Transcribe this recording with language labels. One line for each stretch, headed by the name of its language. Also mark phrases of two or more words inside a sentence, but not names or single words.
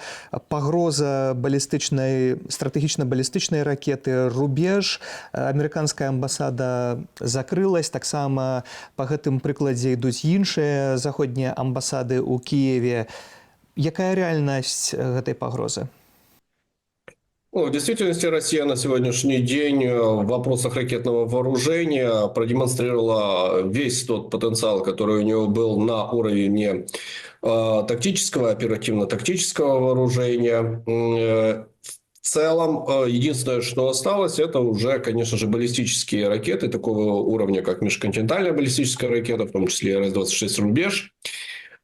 Belarusian: Пагроза стратэгічна-балістычнай ракеты «Рубеж». Амерыканская амбасада закрылась. Таксама па гэтым прыкладзе ідуць іншыя заходнія амбасады ў Кіеве. Якая рэальнасць гэтай пагрозы?
Russian: В действительности Россия на сегодняшний день в вопросах ракетного вооружения продемонстрировала весь тот потенциал, который у нее был на уровне тактического, оперативно-тактического вооружения. В целом, единственное, что осталось, это уже, конечно же, баллистические ракеты такого уровня, как межконтинентальная баллистическая ракета, в том числе РС-26 «Рубеж».